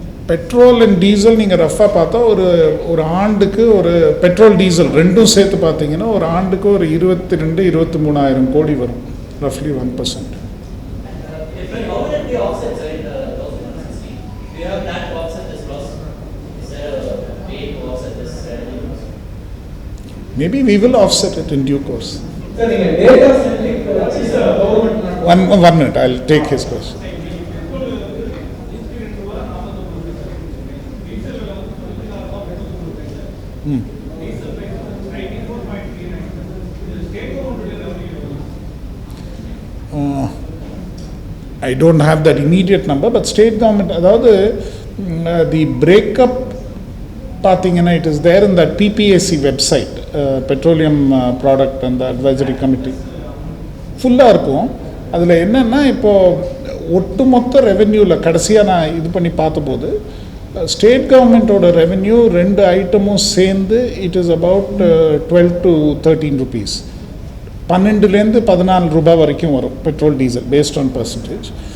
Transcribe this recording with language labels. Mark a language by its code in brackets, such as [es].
[ta] Petrol and diesel நீங்கள் ரஃபாக பார்த்தா ஒரு ஆண்டுக்கு ஒரு பெட்ரோல் டீசல் ரெண்டும் சேர்த்து பார்த்தீங்கன்னா ஒரு ஆண்டுக்கு ஒரு 22-23,000 கோடி வரும், ரஃப்லி 1%. [en] How will it be offset, sir, in the 1,160? Do you have plan to offset this loss? Is there a way to offset this revenue loss? Maybe we will offset it in due course. Sir, in a data centric, government. One minute, I'll take his question. I don't have that immediate number, but state government, [ta] அதாவது [en] the breakup [ta] பார்த்தீங்கன்னா [en] it is there in that PPAC website, petroleum product and the advisory committee [ta] ஃபுல்லாக இருக்கும். அதில் என்னென்னா இப்போது ஒட்டுமொத்த ரெவென்யூவில் கடைசியாக நான் இது பண்ணி பார்த்தபோது ஸ்டேட் கவர்மெண்ட்டோட ரெவென்யூ 2 ஐட்டமும் சேர்ந்து [en] it is about 12 to 13 rupees, [ta] 12 to 14 ரூபாய் வரைக்கும் வரும் petrol diesel based on percentage.